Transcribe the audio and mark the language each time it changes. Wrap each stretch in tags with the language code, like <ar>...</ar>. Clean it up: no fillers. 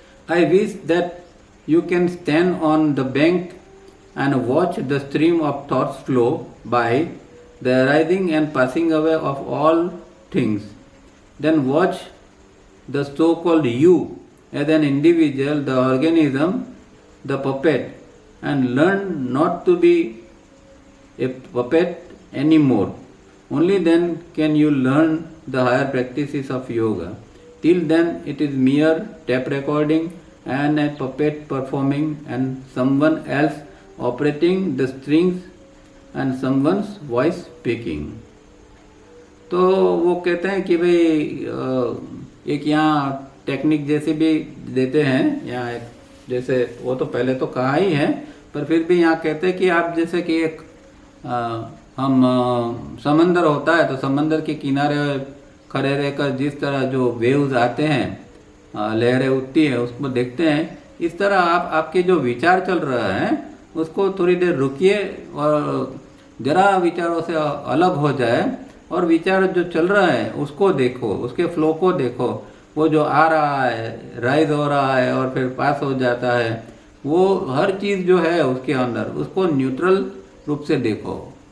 <en>I wish that you can stand on the bank and watch the stream of thoughts flow by the arising and passing away of all things, then watch the so called you as an individual, the organism, the puppet, and learn not to be a puppet anymore. Only then can you learn the higher practices of yoga. Till then it is mere tape recording and a puppet performing and someone else operating the strings and someone's voice speaking.</en> <hi>तो वो कहते हैं कि भाई एक यहाँ technique जैसे भी देते हैं, यहाँ जैसे वो तो पहले तो कहा ही है, पर फिर भी यहाँ कहते हैं कि आप जैसे कि एक हम समंदर होता है तो समंदर के किनारे खड़े रहकर जिस तरह जो वेव्स आते हैं, लहरें उठती है, उसको देखते हैं, इस तरह आपके जो विचार चल रहा है उसको थोड़ी देर रुकिए और जरा विचारों से अलग हो जाए और विचार जो चल रहा है उसको देखो, उसके फ्लो को देखो, वो जो आ रहा है, राइज हो रहा है और फिर पास हो जाता है, वो हर चीज़ जो है उसके अंदर उसको न्यूट्रल रूप से देखो।</hi>